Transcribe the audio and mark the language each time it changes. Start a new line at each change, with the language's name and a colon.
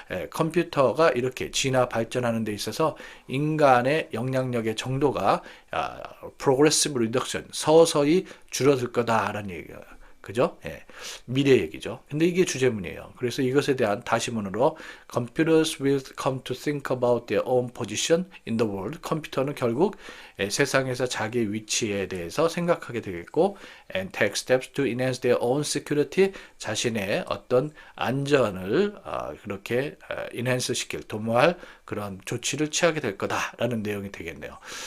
Korean: 컴퓨터가 이렇게 진화 발전하는 데 있어서 인간의 영향력의 정도가
English: progressive reduction,
Korean: 서서히 줄어들 거다라는 얘기예요. 그죠? 미래 얘기죠. 근데 이게 주제문이에요. 그래서 이것에 대한 다시문으로
English: computers will come to think about their own position in the world.
Korean: 컴퓨터는 결국 세상에서 자기 위치에 대해서 생각하게 되겠고
English: and take steps to enhance their own security.
Korean: 자신의 어떤 안전을 그렇게 enhance 도모할 그런 조치를 취하게 될 거다라는 내용이 되겠네요.